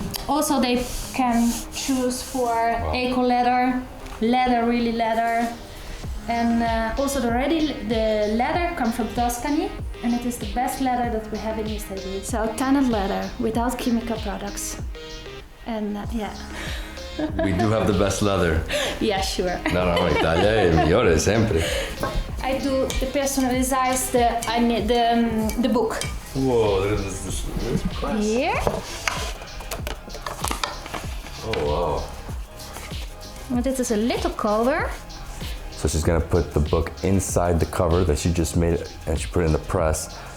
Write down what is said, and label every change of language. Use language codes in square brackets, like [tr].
[en] Also they can choose for eco leather, really leather. And also the leather comes from Tuscany, and it is the best leather that we have in East Italy. So tanned leather without chemical products. And We do have the best leather. Yeah, sure. [it] No, Italia è il migliore sempre. [en] I do the personalized the book. Whoa, there's press. Here. Oh wow. And this is a little cover. So she's gonna put the book inside the cover that she just made, and she put it in the press.